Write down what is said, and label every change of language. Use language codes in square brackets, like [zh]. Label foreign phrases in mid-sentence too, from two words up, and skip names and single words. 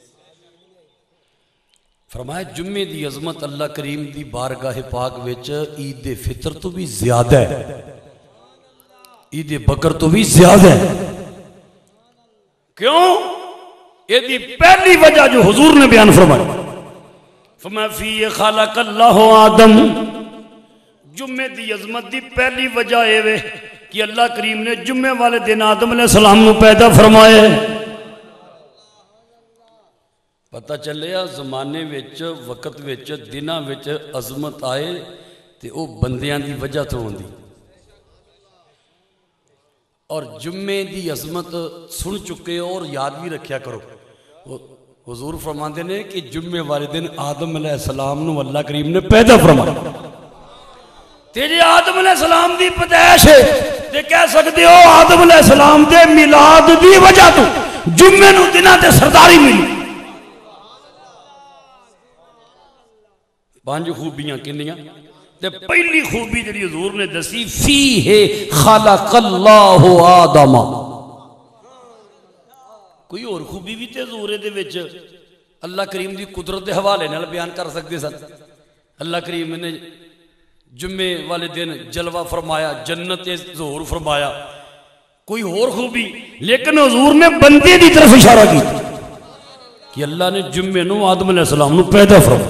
[pa] فرمایا جمعے دی عظمت اللہ کریم دی بارگاہ پاک وچ عید فطر تو بھی زیادہ ہے، عید بکر تو بھی زیادہ ہے۔ کیوں؟ یہ دی پہلی وجہ جو حضور نے بیان فرمائی، [ar] فَمَا فِي خَلَقَ اللَّهُ آدم، [pa] جمعے دی عظمت دی پہلی وجہ ہے کہ اللہ کریم نے جمعے والے دن آدم [ar] علیہ السلام [pa] نو پیدا فرمائے۔ پتہ چلیا زمانے وچ وقت وچ دناں وچ عظمت آئے تے او بندیاں دی وجہ تو ہوندی، اور جمعے دی عظمت سن چکے اور یاد بھی رکھیا کرو۔ حضور فرماندے نے کہ جمعے والے دن آدم [ar] علیہ السلام [pa] نو اللہ کریم نے پیدا فرمایا، تے جے آدم [ar] علیہ السلام [pa] دی پیدائش ہے تے کہہ سکتے ہو آدم [ar] علیہ السلام [pa] دے میلاد دی وجہ تو جمعے نو دناں تے سرداری ملی۔ 5 خوبیاں کنیاں؟ تے پہلی خوبی جڑی حضور نے دسی [ar] فیہ خلق اللہ آدم، [pa] کوئی اور خوبی بھی تے حضور دے وچ اللہ کریم دی قدرت دے حوالے نال بیان کر سکتے سن۔ اللہ کریم نے جمعے والے دن جلوہ فرمایا، جنت ظہور فرمایا، کوئی اور خوبی، لیکن حضور نے بندے دی طرف اشارہ کی کہ اللہ نے جمعے نو آدم [ar] علیہ السلام [pa] نو پیدا فرمایا۔